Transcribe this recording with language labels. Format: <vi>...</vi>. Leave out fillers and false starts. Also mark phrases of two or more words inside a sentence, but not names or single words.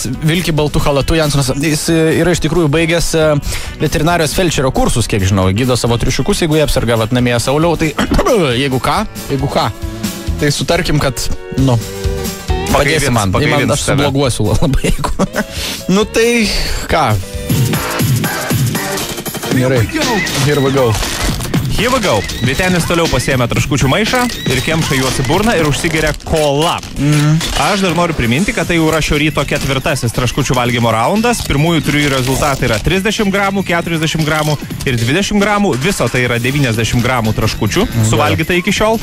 <lt>Vilki baltu halatu Jansonas. Jis yra iš tikrųjų baigęs veterinarijos felčerio kursus, kiek žinau. Gydo savo triušiukus, jeigu jie apsargavat namie Sauliau. Tai jeigu ką, tai sutarkim, kad, padėsi man. Aš subloguosiu labai, jeigu. Tai ką? Gerai.</lt> <en>Here we go.</en> <lt>Vytenis toliau pasiėmė traškučių maišą ir kemša juos į burną ir užsigeria kola. Aš dar noriu priminti, kad tai jau yra šio ryto 4. traškučių valgymo raundas. Pirmųjų 3 rezultatai yra 30 gramų, 40 gramų ir 20 gramų. Viso tai yra 90 gramų traškučių suvalgyta iki šiol.</lt>